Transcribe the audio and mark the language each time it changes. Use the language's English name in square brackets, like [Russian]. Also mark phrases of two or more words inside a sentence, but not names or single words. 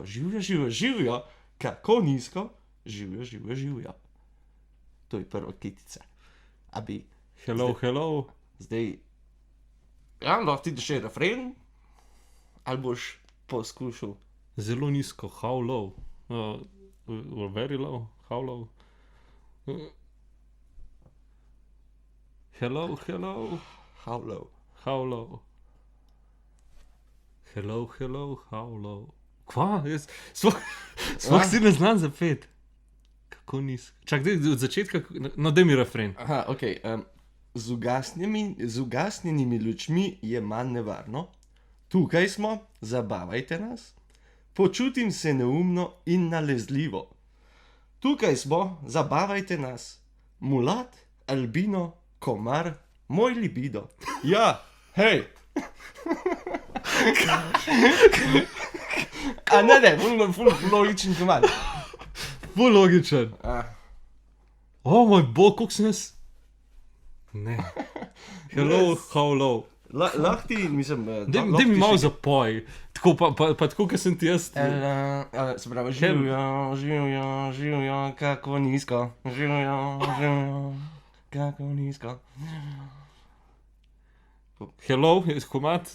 [Slovenian] Živjo, kako nizko. Živjo. To je prva kitica. A bi [English] Hello. [Slovenian] zdaj... Ja, lahko ti še refren, ali boš poskušal. Zelo nizko, [English] how low? Very low, how low? Hello, How low. how low? Hello, how low? [Slovenian] Kva? Jaz sploh si ne znam zapet. Kako nizko? Čak, daj od začetka, no daj mi refren. Aha, ok. Z ugasnjenimi lučmi je manj nevarno. Tukaj smo, zabavajte nas. Počutim se neumno in nalezljivo. Tukaj smo, zabavajte nas. Mulat, albino, komar, moj libido. Ja, hej. A ne, ful logičen komad. Bolj logičen. O moj bog, koliko sem jaz? Ne. [English] Hello, how low? [Slovenian] Lahko ti, mislim... Daj mi malo zapoj. Tako pa tako, kot sem ti jaz. Se pravi, živjo, kako nizko. Živjo, kako nizko. Hello, je komad.